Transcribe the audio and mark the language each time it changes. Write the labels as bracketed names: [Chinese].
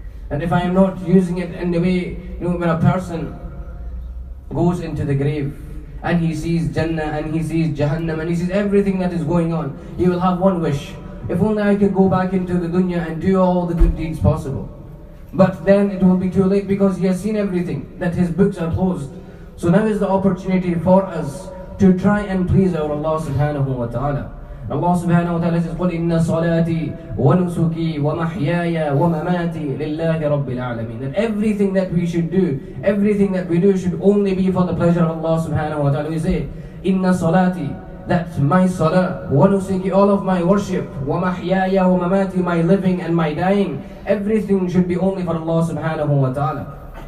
[English] And if I am not using it in the way, when a person goes into the grave and he sees Jannah and he sees Jahannam and he sees everything that is going on, he will have one wish: if only I could go back into the dunya and do all the good deeds possible. But then it will be too late, because he has seen everything, that his books are closed. So now is the opportunity for us to try and please our Allah subhanahu wa ta'ala. Allah subhanahu wa ta'ala says, [Arabic] قُلْ إِنَّ صَلَاتِي وَنُسُكِي وَمَحْيَايَ وَمَمَاتِي لِلَّهِ رَبِّ الْعَالَمِينَ. [English] That everything that we should do, everything that we do should only be for the pleasure of Allah subhanahu wa ta'ala. We say, [Arabic] إِنَّ صَلَاتِي, [English] that my salah, وَنُسُكِي, all of my worship, [Arabic] وَمَحْيَايَ وَمَمَاتِي, [English] my living and my dying, everything should be only for Allah subhanahu wa ta'ala.